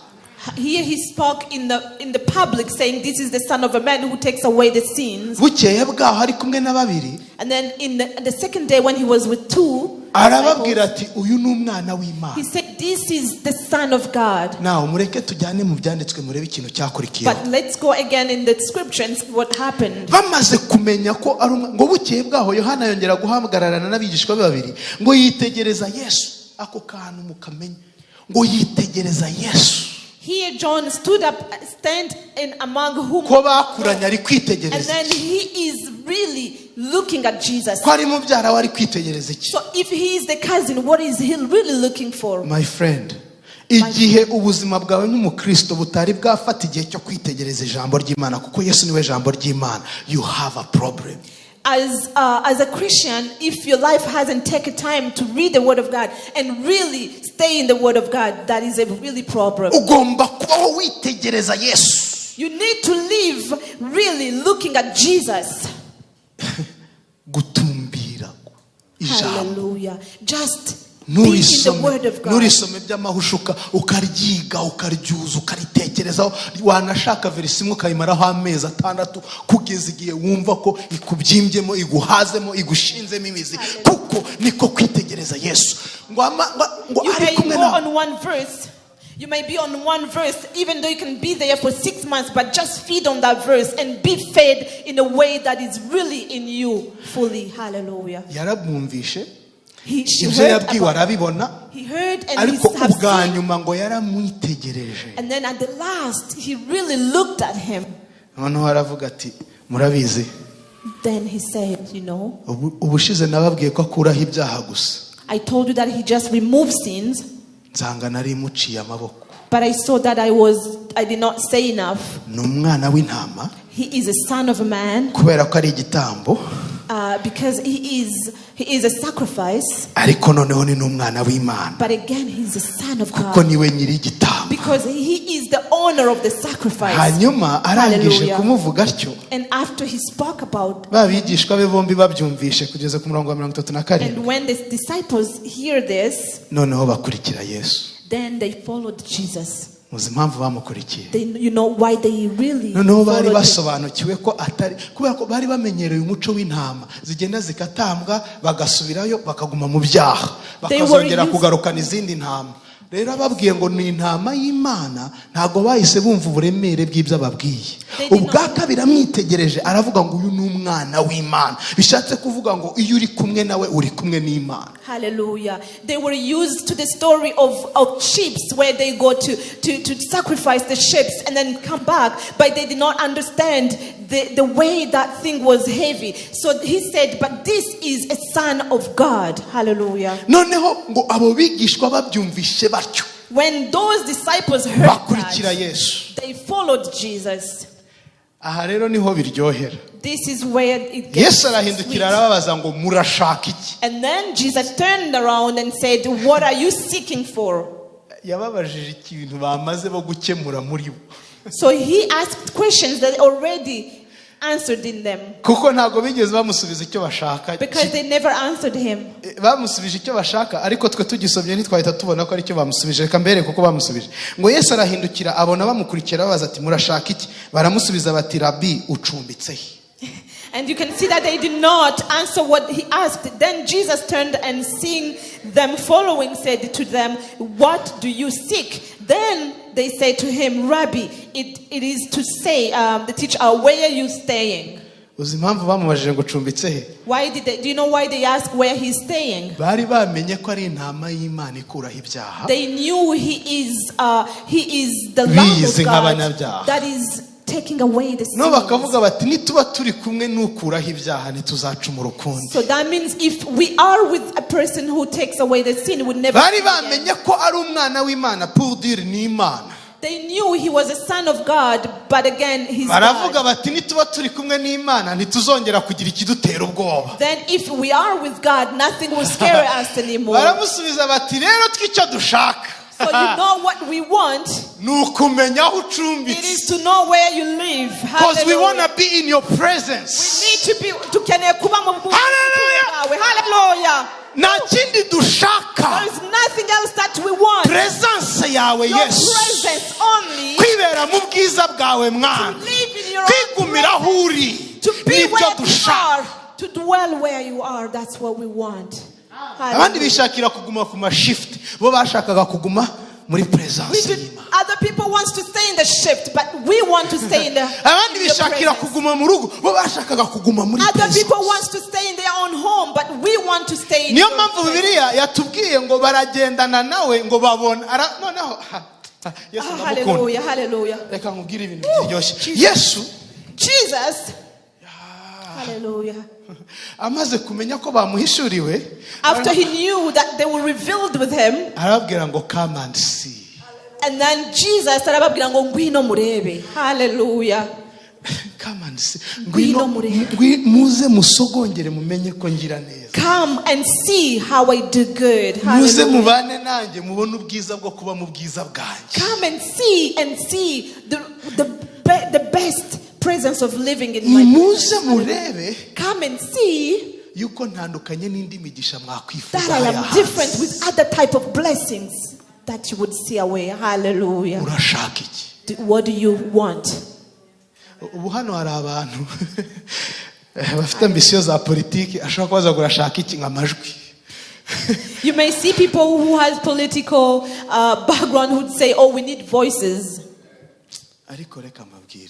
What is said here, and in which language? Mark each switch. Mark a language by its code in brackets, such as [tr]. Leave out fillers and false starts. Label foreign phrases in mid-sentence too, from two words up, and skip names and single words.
[en] Here he spoke in the public saying this is the son of a man who takes away the sins. [rw] Bukeye bwaho ari kumwe na babiri, [en] And then in the second day when he was with two, [rw] arababwira ati uyu ni umwana w'Imana. [en] he said this is the son of God. [rw] Naho mureke tujyane mu byanditswe murebe ikintu cyakurikiyeho. [en] But let's go again in the scripture and see what happened. [rw] Bamaze kumenya ko ari ngo bukeye bwaho Yohana yongera guhamagarana n'abigishwa be babiri ngo yitegereza Yesu. Ako kantu mukamenya ngo yitegereza Yesu. [en] Here John stood up, stand in among whom, [rw] ko bakuranye ari kwitegereza, [en] and then he is really looking at Jesus. [rw] ko ari mubyara wari kwitegereza iki? [en] So if he is the cousin, what is he really looking for? My friend, [rw] igihe ubuzima bwawe nk'umukristo butari bwafata igihe cyo kwitegereza ijambo ry'Imana, kuko Yesu niwe jambo ry'Imana, [en] you have a problem. As a Christian, if your life hasn't taken time to read the Word of God and really stay in the Word of God, that is a really problem. [rw] Ugomba kubaho witegereza Yesu. [en] You need to live really looking at Jesus. [rw] Gutumbira ijambo. Hallelujah. [en] Just be in the Word of God. [rw] Nurisome by'amahushuka ukaryiga ukaryuza ukaritekerezaho, wanashaka verisi imwe ukayimaraho amezi 6 kugeza igihe wumva ko ikubyimbyemo iguhazemo igushinzemo imizi, kuko niko kwitegereza Yesu. Ngo ari kumwe na [en] You may be on one verse, even though you can be there for 6 months, but just feed on that verse and be fed in a way that is really in you fully. Hallelujah. [rw] Yarabumvishe, [en] he heard and [rw] ariko ubwa nyuma ngo yaramwitegereje, [en] and then at the last he really looked at him. [rw] Noneho aravuga ati murabizi, [en] then he said, [rw] ubushize nababwiye ko akuraho ibyaha gusa, [en] I told you that he just removed sins, [rw] nsanga nari muciye amaboko, [en] but I saw that I did not say enough. [rw] ni umwana w'intama, [en] he is a son of a man, [rw] kubera ko ari igitambo, [en] because he is a sacrifice, [rw] ariko noneho ni n'umwana w'Imana, [en] but again he's a son of [rw] kuko [en] God, [rw] niwe nyiri igitambo, [en] because he is the owner of the sacrifice. [rw] Hanyuma arangije kumuvuga atyo, [en] and after he spoke about, [rw] babigishwa be bombi babyumvishe kugeza ku murongo wa 37, [en] and when the disciples hear this, [rw] noneho bakurikira Yesu. [en] then they followed Jesus. [rw] Muzi impamvu bamukurikiye? [en] Why they really [rw] noneho bari [en] followed him? [rw] basobanukiwe ko atari kubera ko bari bamenyereye umuco w'intama zigenda zikatambwa bagasubirayo bakaguma mu byaha bakazongera kugarukana izindi ntama. Rero ababwiye ngo ni intama y'Imana, ntago bahise bumva uburemere bw'ibyo ababwiye. Ubwa kabiri amwitegereje aravuga ngo uyu ni umwana w'Imana, bishatse kuvuga ngo iyo uri kumwe nawe uri kumwe n'Imana. Hallelujah. [en] They were used to the story of sheep where they go to sacrifice the sheep and then come back, but they did not understand the way that thing was heavy. So he said, but this is a son of God. Hallelujah. [rw] Noneho ngo abo bigishwa babyumvishe batyo, [en] when those disciples heard [rw] bakurikira Yesu, [en] they followed Jesus. [rw] Aha rero niho biryohera. [en] This is where it gets [rw] Yesu arahindukira arababaza ngo murashaka iki? [en] And then Jesus turned around and said, what are you seeking for? [rw] Yababajije ikintu bamaze bo gukemura muri bo. [en] So he asked questions that already answered in them. [rw] kuko ntabwo bigeze bamusubiza icyo bashaka. [en] Because they never answered him. [rw] Bamusubije icyo bashaka, ariko twe tugisomye ntitwahita tubona ko ari cyo bamusubije. Reka mbere kuko bamusubije ngo Yesu arahindukira abona bamukurikira babaza ati murashaka iki? Baramusubiza bati Rabi, ucumbitse he? [en] And you can see that they did not answer what he asked. Then Jesus turned and seeing them following said to them, what do you seek? Then they said to him, Rabbi, it is to say, the teacher, where are you staying? [rw] Uzi impamvu bamubajije ngo ucumbitse he? [en] Do you know why they asked where he's staying? [rw] Bari bamenye ko ari intama y'Imana ikuraho ibyaha. [en] They knew he is the Lamb of God that is taking away the sins. [rw] No, bakavuga bati nituba turi kumwe n'ukuraho ibyaha ntituzacumura ukundi. [en] So that means if we are with a person who takes away the sin, we would never. [rw] Bari bamenye ko ari umwana w'Imana, [fr] pour dire [rw] ni Imana. [en] They knew he was a son of God, but again he's [rw] baravuga [en] God. [rw] bati nituba turi kumwe n'Imana ntituzongera kugira ikidutera ubwoba. [en] Then if we are with God, nothing will scare us anymore. [rw] Baramusubiza bati rero tw'icyo dushaka. [en] So you know what we want? [rw] Nukumenya aho [en] It [rw] ucumbitse. [en] is to know where you live. Because we want Hallelujah. to be in your presence. We need to be [rw] tukeneye kuba mu bwami [en] Hallelujah. [rw] bwawe. Hallelujah. Nta kindi dushaka. [en] There is nothing else that we want. [rw] Presence yawe [en] Your [rw] Yesu. [en] presence only. [rw] Kwibera mu bwiza bwawe mwana. [en] Live in your [rw] Kwigumira aho [en] own [rw] uri. [en] presence. To be [rw] Nibyo [en] where you [rw] dushaka. [en] are. To dwell where you are. That's what we want. [rw] Abandi bishakira kuguma ku mashift. Bo bashakaga kuguma muri presence y'Imana. [en] Other people want to stay in the shift, but we want to stay in the [rw] Abandi bishakira [en] presence. [rw] kuguma mu rugo. Bo bashakaga kuguma muri [en] Other presence. people want to stay in their own home, but we want to stay in [rw] Niyo [en] your [rw] mpamvu [en] presence. [rw] Bibiliya yatubwiye ngo baragendana nawe ngo babona noneho Yesu ndamukunda. Hallelujah, hallelujah. Reka nkubwire ibintu biryoshye. Yesu [en] Jesus, hallelujah. [rw] amaze kumenya ko bamuhishuriwe, [en] After he knew that they were revealed with him, [rw] arababwira ngo [en] come and see. and then Jesus [rw] arababwira ngo ngwino murebe. [en] Hallelujah. Come and see. [rw] Ngwino murebe. Muze musogongere mumenye ko ngira neza. [en] Come and see how I do good. [rw] Muze Hallelujah. mubane nanjye mubone ubwiza bwo kuba mu bwiza bwanjye. [en] Come and see the best presence of living in my [rw] Muze [en] presence. [rw] murebe [en] Come and see [rw] yuko ntandukanye n'indi migisha mwakwifuza [en] that I am different with other type of blessings that you would see away. Hallelujah. [rw] Urashaka iki? [en] What do you want? [rw] Ubu hano hari abantu bafite ambisiyo za politiki ashobora kubaza ngo urashaka iki nk'amajwi. [en] You may see people who has political background who would say, oh, we need voices. [rw] Ariko reka mbabwire,